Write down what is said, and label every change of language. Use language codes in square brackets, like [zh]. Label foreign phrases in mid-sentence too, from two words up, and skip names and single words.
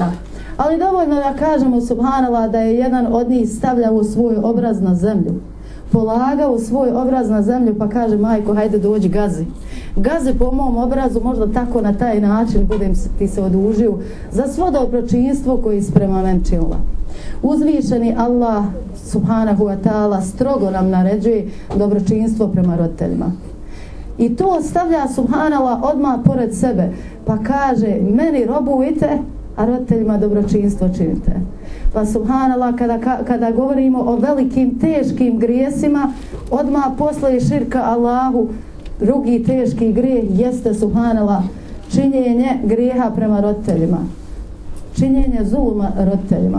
[bs] Ali dovoljno da kažemo, subhanallah, da je jedan od njih stavljao svoj obraz na zemlju, polagao svoj obraz na zemlju, pa kaže, majko, hajde dođi, gazi. Gazi po mom obrazu, možda tako na taj način budem ti se odužio za svo dobročinstvo koji si prema meni činila. Uzvišeni Allah [ar] سبحانه وتعالى [bs] strogo nam naređuje dobročinstvo prema roditeljima. I to stavlja subhanallah odmah pored sebe, pa kaže, meni robujte, a roditeljima dobročinstvo činite. Pa subhanallah, kada govorimo o velikim teškim grijesima, odmah posle širka Allahu, drugi teški grijeh jeste subhanallah činjenje grijeha prema roditeljima, činjenje zuluma roditeljima.